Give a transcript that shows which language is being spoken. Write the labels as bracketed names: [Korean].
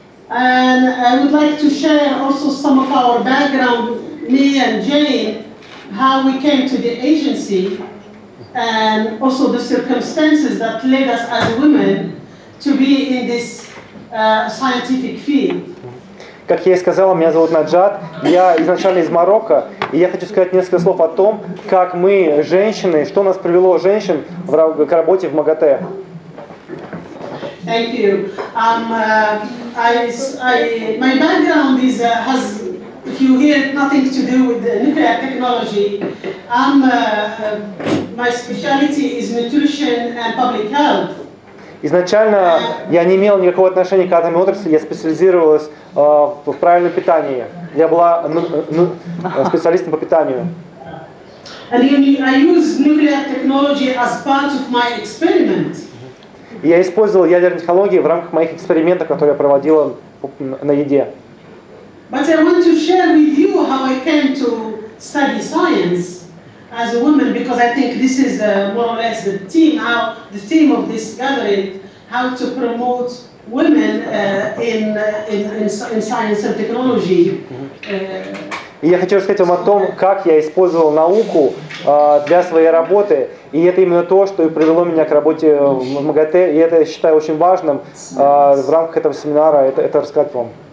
[English] And I would like to share also some of our background, me and Jane, how we came to the agency, and also the circumstances that led us as women to be in this scientific field. [Russian] Как я и сказал, меня зовут Наджат, я изначально из Марокко, и я хочу сказать несколько слов о том, как мы, женщины, что нас привело женщин к работе в МАГАТЭ. [English] Thank you. My background has, if you hear, nothing to do with the nuclear technology. My specialty is nutrition and public health. [Russian] Изначально я не имел никакого отношения к атомной отрасли, я специализировалась в правильном питании. Я была специалистом по питанию. [English] And I use nuclear technology as part of my experiment. [Russian] Я использовал ядерные технологии в рамках моих экспериментов, которые я проводила на еде. [English] But I want to share with you how I came to study science as a woman, because I think this is more or less the theme of this gathering, how to promote women in science and technology. [Russian] И я хочу рассказать вам о том, как я использовал науку для своей работы, и это именно то, что и привело меня к работе в МАГАТЭ, и это я считаю очень важным в рамках этого семинара, это рассказать вам.